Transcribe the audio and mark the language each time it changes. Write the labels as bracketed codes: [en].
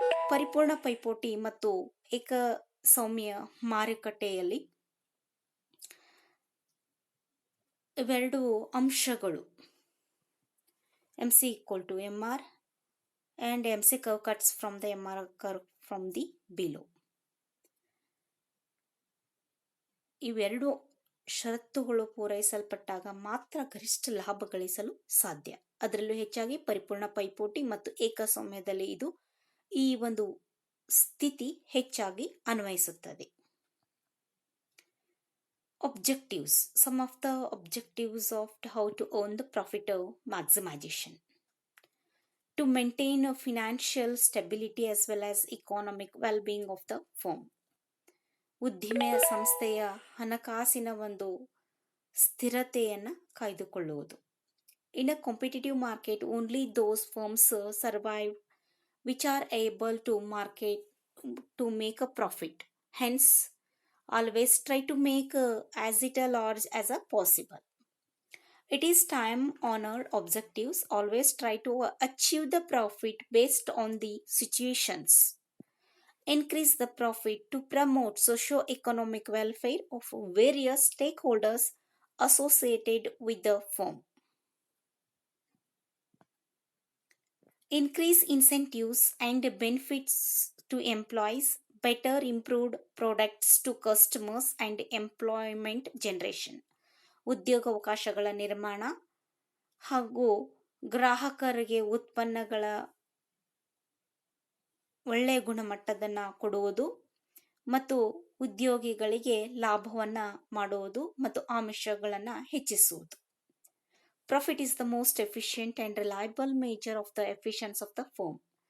[kn] ಪರಿಪೂರ್ಣ ಪೈಪೋಟಿ ಮತ್ತು ಏಕಸ್ವಾಮ್ಯ ಮಾರುಕಟ್ಟೆಯಲ್ಲಿ ಇವೆರಡು ಅಂಶಗಳು [en] MC=MR and MC curve cuts from the MR curve from the below. [kn] ಇವೆರಡು ಷರತ್ತುಗಳು ಪೂರೈಸಲ್ಪಟ್ಟಾಗ ಮಾತ್ರ ಗರಿಷ್ಠ ಲಾಭ ಗಳಿಸಲು ಸಾಧ್ಯ. ಅದರಲ್ಲೂ ಹೆಚ್ಚಾಗಿ ಪರಿಪೂರ್ಣ ಪೈಪೋಟಿ ಮತ್ತು ಏಕಸ್ವಾಮ್ಯದಲ್ಲಿ ಈ ಒಂದು ಸ್ಥಿತಿ ಹೆಚ್ಚಾಗಿ ಅನ್ವಯಿಸುತ್ತದೆ. [en] Objectives. Some of the objectives of how to earn the profit maximization. To maintain a financial stability as well as economic well-being of the firm. [kn] ಉದ್ದಿಮೆಯ ಸಂಸ್ಥೆಯ ಹಣಕಾಸಿನ ಒಂದು ಸ್ಥಿರತೆಯನ್ನು ಕಾಯ್ದುಕೊಳ್ಳುವುದು. [en] In a competitive market, only those firms survive which are able to make a profit. Hence, always try to make as large as possible. It is time-honored objectives. Always try to achieve the profit based on the situations. Increase the profit to promote socio-economic welfare of various stakeholders associated with the firm. Increase incentives and benefits to employees, better improved products to customers and employment generation. [kn] ಉದ್ಯೋಗಾವಕಾಶಗಳ ನಿರ್ಮಾಣ ಹಾಗೂ ಗ್ರಾಹಕರಿಗೆ ಉತ್ಪನ್ನಗಳ ಒಳ್ಳೆಯ ಗುಣಮಟ್ಟದನ್ನು ಕೊಡುವುದು ಮತ್ತು ಉದ್ಯೋಗಿಗಳಿಗೆ ಲಾಭವನ್ನು ಮಾಡುವುದು ಮತ್ತು ಆಮಿಷಗಳನ್ನು ಹೆಚ್ಚಿಸುವುದು. [en] Profit is the most efficient and reliable measure of the efficiency of the firm.